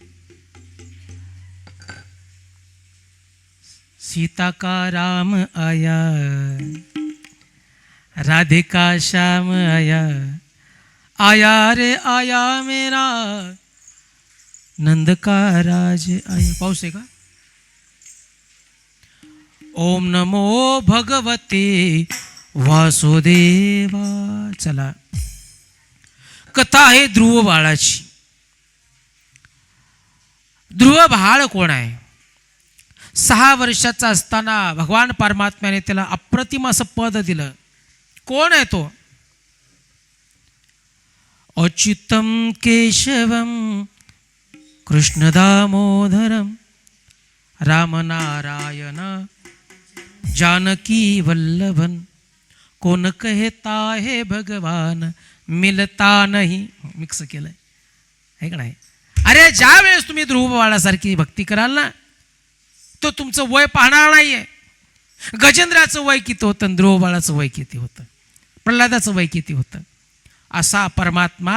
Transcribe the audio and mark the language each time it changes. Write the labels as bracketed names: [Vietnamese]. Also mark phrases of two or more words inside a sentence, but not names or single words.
[Hindi] सीता का राम आया, राधिका श्याम आया, आया रे आया मेरा नंद का राज आया. [Marathi] पाऊस आहे का? [Sanskrit] ओम नमो भगवते वासुदेवा. [Marathi] चला, कथा आहे ध्रुव बाळाची. ध्रुव बाळ कोण आहे? 6 वर्षाचा असताना भगवान परमात्म्याने त्याला अप्रतिम असं पद दिलं. कोण आहे तो? [Sanskrit] अच्युतम केशवम कृष्ण दामोदरम रामनारायण जानकी वल्लभन. [Hindi] कोण कहता है भगवान मिलता नाही. [Marathi] मिक्स केलंय आहे का नाही? अरे ज्या वेळेस तुम्ही ध्रुव बाळासारखी भक्ती कराल ना, तो तुमचं वय पाहणार नाहीये. गजेंद्राचं वय किती होतं, ध्रुव बाळाचं वय किती होतं, प्रल्हादाचं वय किती होतं. असा परमात्मा.